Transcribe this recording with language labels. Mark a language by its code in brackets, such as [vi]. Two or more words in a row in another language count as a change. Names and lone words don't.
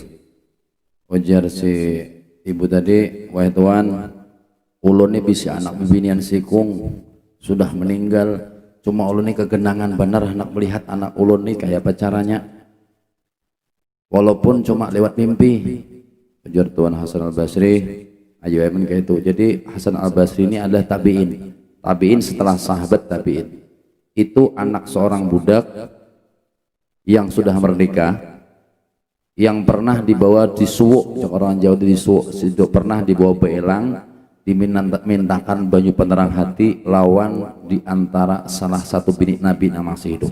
[bjn] Ujar si ibu tadi, "Wahai Tuan, ulun ini bisa anak bibinian sikung sudah meninggal, cuma ulun ini kegenangan benar nak melihat anak ulun ini kayak apa caranya, walaupun cuma lewat mimpi." Ujar Tuan Hasan Al-Basri, ayo emen kayak itu. [id] Jadi Hasan Al-Basri ini adalah tabi'in. Tabi'in setelah sahabat tabi'in. Itu anak seorang budak yang sudah menikah, yang pernah dibawa di suwuk, orang Jawa di suwuk, pernah dibawa beelang, dimintakan baju penerang hati lawan di antara salah satu bini Nabi yang masih hidup.